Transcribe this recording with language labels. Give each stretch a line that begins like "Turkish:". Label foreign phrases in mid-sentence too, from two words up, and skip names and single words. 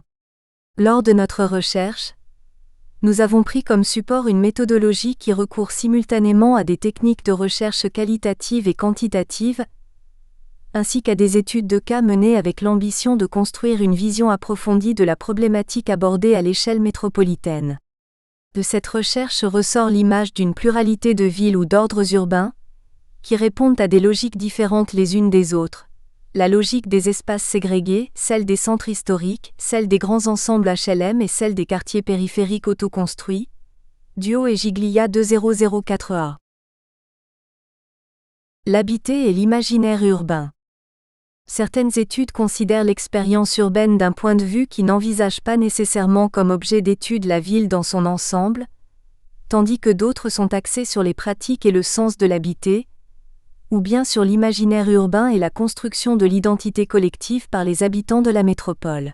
French: Lors de notre recherche, nous avons pris comme support une méthodologie qui recourt simultanément à des techniques de recherche qualitatives et quantitatives, ainsi qu'à des études de cas menées avec l'ambition de construire une vision approfondie de la problématique abordée à l'échelle métropolitaine. De cette recherche ressort l'image d'une pluralité de villes ou d'ordres urbains, qui répondent à des logiques différentes les unes des autres. La logique des espaces ségrégés, celle des centres historiques, celle des grands ensembles HLM et celle des quartiers périphériques autoconstruits. Duo et Giglia 2004A. L'habité et l'imaginaire urbain. Certaines études considèrent l'expérience urbaine d'un point de vue qui n'envisage pas nécessairement comme objet d'étude la ville dans son ensemble, tandis que d'autres sont axées sur les pratiques et le sens de l'habité, ou bien sur l'imaginaire urbain et la construction de l'identité collective par les habitants de la métropole.